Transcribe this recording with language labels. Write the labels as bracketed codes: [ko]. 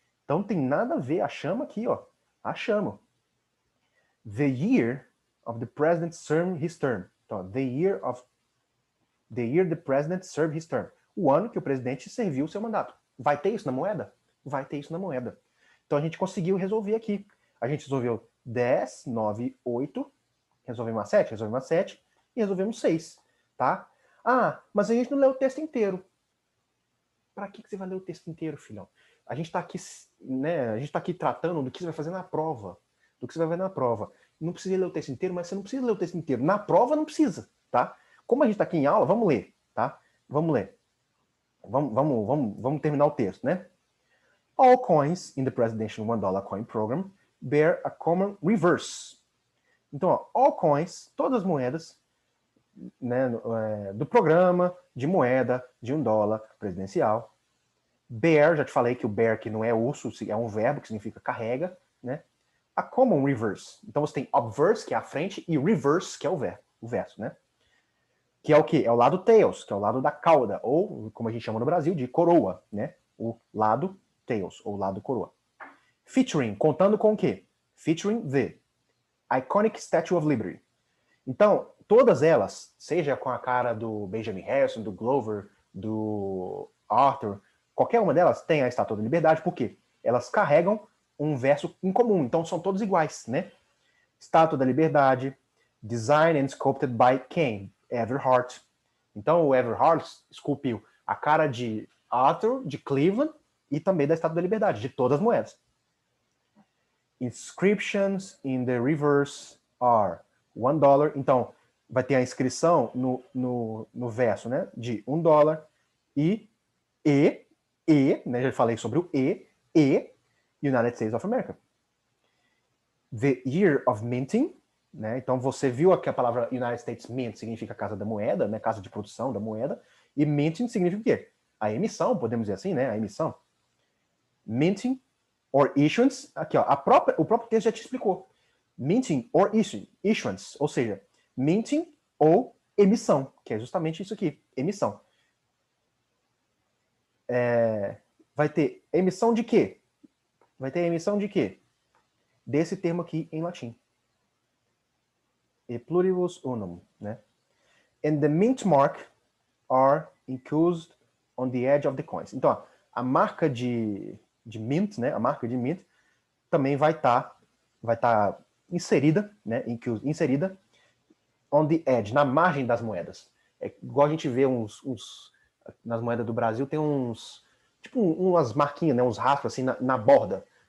[pt] Então tem nada a ver a chama aqui, ó. A chama. [en] The year of the president served his term. [pt] Então, [en] the year the president served his term. [pt] O ano que o presidente serviu o seu mandato. Vai ter isso na moeda? Vai ter isso na moeda. Então a gente conseguiu resolver aqui. A gente resolveu 10, 9, 8. Resolvemos uma 7, resolvemos uma 7 e resolvemos 6, tá? Ah, mas a gente não leu o texto inteiro. Para que você vai ler o texto inteiro, filhão? A gente está aqui, né? A gente tá aqui tratando do que você vai fazer na prova, do que você vai ver na prova. Não precisa ler o texto inteiro, mas você não precisa ler o texto inteiro. Na prova não precisa, tá? Como a gente está aqui em aula, vamos ler, tá? Vamos ler. Vamos terminar o texto, né? [en] All coins in the presidential $1 coin program bear a common reverse. [pt] Então, ó, [en] all coins, [pt] todas as moedas, né, do programa de moeda de $1 presidencial. Bear, já te falei que o bear aqui não é urso, é um verbo que significa carrega, né? [en] A common reverse. [pt] Então você tem obverse, que é a frente, e reverse, que é o verso, né? Que é o quê? É o lado tails, que é o lado da cauda, ou, como a gente chama no Brasil, de coroa, né? O lado tails, ou lado coroa. Featuring, contando com o quê? [en] Featuring the Iconic Statue of Liberty. [pt] Então, todas elas, seja com a cara do Benjamin Harrison, do Glover, do Arthur, qualquer uma delas tem a Estátua da Liberdade, porque elas carregam um verso em comum, então são todos iguais, né? Estátua da Liberdade, [en] Designed and Sculpted by [pt] quem? Everhart. Então o Everhart esculpiu a cara de Arthur, de Cleveland, e também da Estátua da Liberdade, de todas as moedas. [en] Inscriptions in the reverse are $1. [pt] Então, vai ter a inscrição no verso, né? De $1 e e, né, já falei sobre o e United States of America. [en] The year of minting, [pt] né, então você viu aqui a palavra United States Mint significa casa da moeda, né, casa de produção da moeda, e minting significa o quê? A emissão, podemos dizer assim, né, a emissão. [en] Minting or issuance, [pt] aqui ó, o próprio texto já te explicou. [en] Minting or issuance, [pt] ou seja, minting ou emissão, que é justamente isso aqui, emissão. Vai ter emissão de quê? Vai ter emissão de quê? Desse termo aqui em latim. [la] E pluribus unum, né? [en] And the mint mark are included on the edge of the coins. [pt] Então, ó, a marca de mint, né? A marca de mint também vai estar inserida, né? Inserida [en] on the edge, [pt] na margem das moedas. É igual a gente vê nas moedas do Brasil tem uns tipo umas marquinhas, né? Uns rastros assim na borda.